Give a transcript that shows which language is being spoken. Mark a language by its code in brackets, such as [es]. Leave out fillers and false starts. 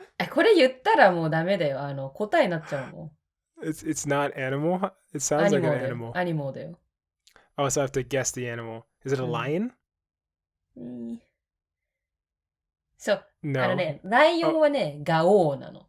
[ja] これ言ったらもうダメだよ。答えになっちゃうもん。 [en] It's not animal? It sounds like an animal. [ja] アニモだよ。 [en] Oh, so I have to guess the animal. Is it a lion? [ja] そう。 [en] No. [ja] ライオンはね、ガオーなの。